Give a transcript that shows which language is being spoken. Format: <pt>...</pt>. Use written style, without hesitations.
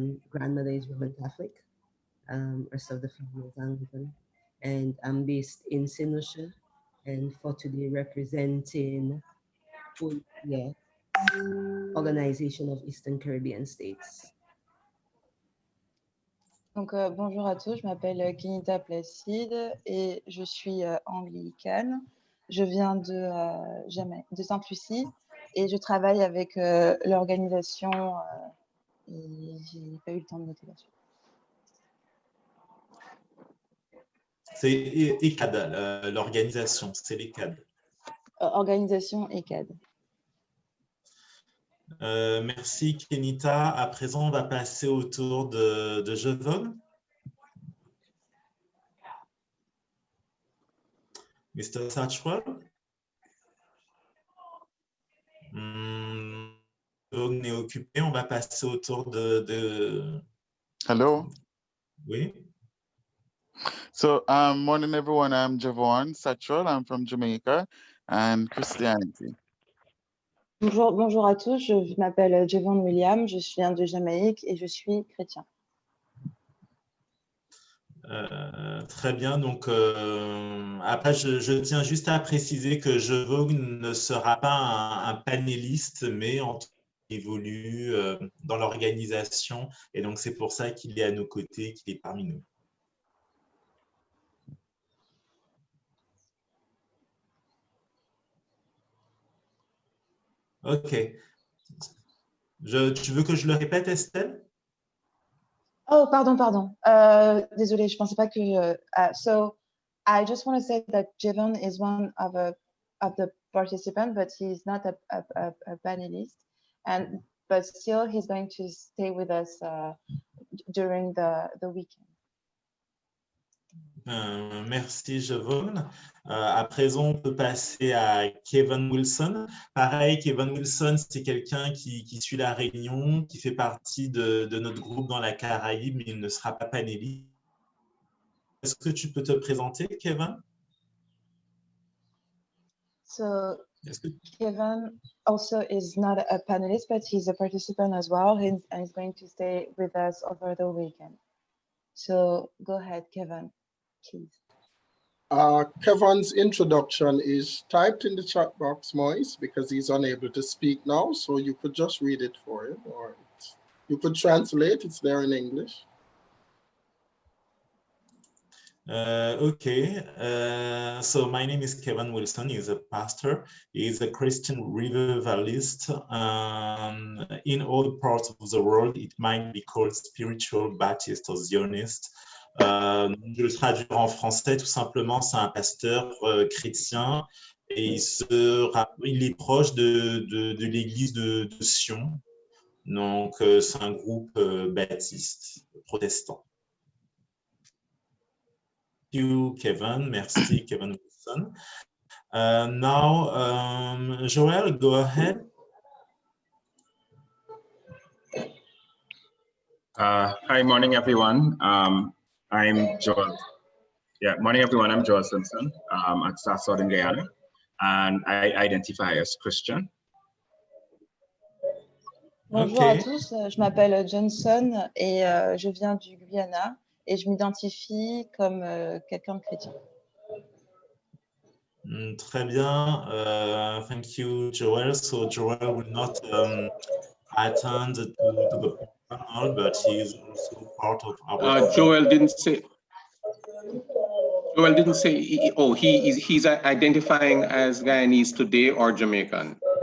<en>Grandmother is Roman Catholic, rest of the family is Anglican. And I'm based in St. Lucia and for today representing Organization of Eastern Caribbean States.</en> <fr>Donc, bonjour à tous, je m'appelle Kenita Placide et je suis anglicane. Je viens de Sainte-Lucie et je travaille avec l'organisation et j'ai pas eu le temps de noter là-dessus. C'est ECAD, l'organisation, c'est l'ECAD. Organisation ECAD. Merci Kenita. À présent, on va passer au tour de Jevon.</fr> <en>Mr. Satchwell.</en> <fr>Jevon est occupé. On va passer au tour de...</fr> <en>Hello.</en> <fr>Oui.</fr> <en>So, morning everyone. I'm Javon Satchwell. I'm from Jamaica and Christianity.</en> <fr>Bonjour à tous, je m'appelle Javon William, je viens de Jamaïque et je suis chrétien. Très bien, donc après je tiens juste à préciser que Jevon ne sera pas un panéliste, mais il évolue dans l'organisation et donc c'est pour ça qu'il est à nos côtés, qu'il est parmi nous. Ok. Tu veux que je le répète, Estelle? Oh, pardon. Désolée, je pensais pas que...</fr> <en>so, I just want to say that Javon is one of the participants, but he's not a panelist. But still, he's going to stay with us during the weekend.</en> <fr>Merci, Jevon. À présent, on peut passer à Kevin Wilson. Pareil, Kevin Wilson, c'est quelqu'un qui suit la réunion, qui fait partie de notre groupe dans la Caraïbe, mais il ne sera pas panéliste. Est-ce que tu peux te présenter, Kevin?</fr> <en>So, Kevin also is not a panelist, but he's a participant as well, and he's going to stay with us over the weekend. So, go ahead, Kevin. Kevin's introduction is typed in the chat box, Moise, because he's unable to speak now. So you could just read it for him, or you could translate. It's there in English. Okay, so my name is Kevin Wilson. He's a pastor. He's a Christian revivalist. In all parts of the world, it might be called spiritual Baptist or Zionist.</en> <fr>Je le traduis en français, tout simplement, c'est un pasteur chrétien et il est proche de l'église de Sion. Donc, c'est un groupe baptiste, protestant.</fr> <en>You, Kevin.</en> <fr>Merci, Kevin Wilson.</fr> <en>Now, Joel, go ahead. Hi, morning, everyone. I'm Joel. Yeah, morning, everyone. I'm Joel Simpson at Southern Guyana, and I identify as Christian.</en> <fr>Bonjour à tous, je m'appelle Johnson et je viens du Guyana et je m'identifie comme quelqu'un de chrétien. Très bien.</fr> <en>Thank you, Joel. So Joel will not attend to the panel, but he is also part of our. Joel didn't say. Joel didn't say. He's identifying as Guyanese today or Jamaican.</en>